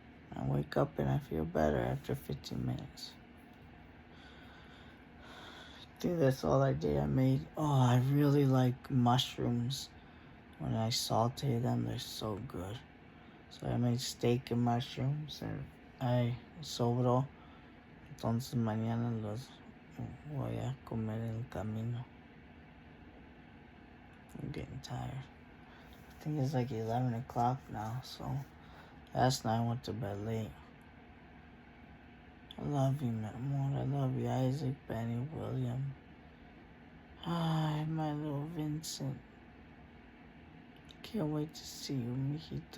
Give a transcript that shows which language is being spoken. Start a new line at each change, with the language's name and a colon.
English: And I wake up and I feel better after 15 minutes. I think that's all I did. I made, I really like mushrooms. When I saute them, they're so good. So I made steak and mushrooms and I
Spanish: sobró. Entonces mañana los voy a comer en el camino.
English: I'm getting tired. I think it's like 11 o'clock now, so last night I went to bed late. I love you, man. I love you, Isaac, Benny, William. Hi, my little Vincent. Can't wait to see you, mijito.